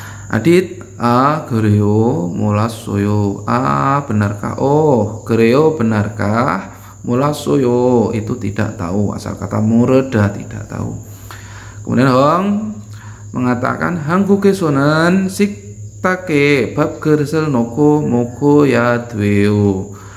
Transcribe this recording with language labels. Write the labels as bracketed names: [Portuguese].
[Korean] Adit, 그래요, 몰랐어요. [Indonesian] benarkah? Oh, [Korean] 그래요, [Indonesian] benarkah? [Korean] 몰랐어요, [Indonesian] itu tidak tahu. Asal kata 모르다, tidak tahu. Kemudian Hong mengatakan [Korean] 한국에서는 식탁에 밥 그릇을 놓고 먹어야 돼요.